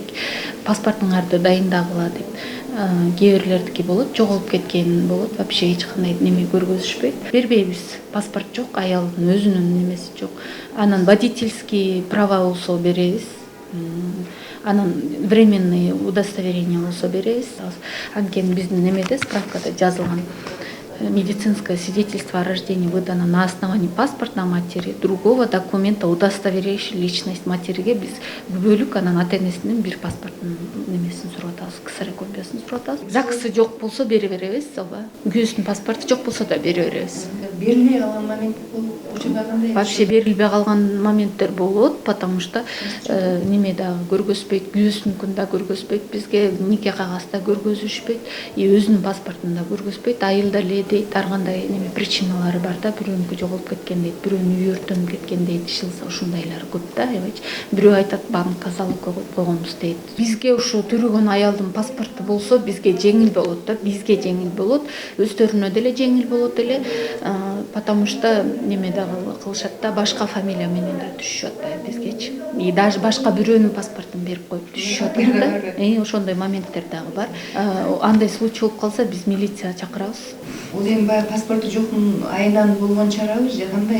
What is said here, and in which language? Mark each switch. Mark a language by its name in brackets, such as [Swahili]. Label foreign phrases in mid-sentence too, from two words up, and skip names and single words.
[Kyrgyz] Паспортуңарды дайындагыла деп. Кээ бирлердики болот, жоголуп кеткен болот, вообще эч кандай неме көргөзүшпөйт. Бербейбиз. Паспорт жок, аялдын өзүнүн немеси жок. Анан [Russian] водительский права [Kyrgyz] болсо беребиз. Анан [Russian] временный удостоверение [Kyrgyz] болсо беребиз. Анткени биздин немеде справкада жазылган: [Russian] медицинское свидетельство о рождении выдано на основании паспорта матери, другого документа, удостоверяющий личность материге [Kyrgyz] биз күбөлүк анан ата-энесинин бир паспортунун немесин сурап атабыз, КСР копиясын сурап атабыз. ЗАГСы жок болсо бере беребиз, ооба. Күйөөсүнүн паспорту жок болсо да бере беребиз. Берилбей калган момент болуп, учурда кандай? Вообще берилбей калган моменттер болот, [Russian] потому что [Kyrgyz] неме дагы көргөзбөйт, күйөөсүнүкүн да көргөзбөйт, бизге нике кагаз да көргөзүшпөйт, өзүнүн паспортун да көргөзбөйт. Айылда эле дейт, ар кандай неме причиналары бар да, бирөөнүкү жоголуп кеткен дейт, бирөөнүн үйү өртөнүп кеткен дейт, ишилсе ушундайлар көп да, эбечи. Бирөө айтат, банкка залогко коюп койгонбуз дейт. Бизге ушу төрөгөн аялдын паспорту болсо, бизге жеңил болот да, бизге жеңил болот, өздөрүнө деле жеңил болот эле, [Russian] потому что [Kyrgyz] неме дагы кылышат да, башка фамилия менен да түшүшөт да бизгечи. [Russian] И даже [Kyrgyz] башка бирөөнүн паспортун берип коюп түшүшөт да. Ошондой моменттер дагы бар. Андай случай болуп калса, биз милиция чакырабыз. Бул эми баягы паспорту жоктун айынан болгон чарабы же кандай?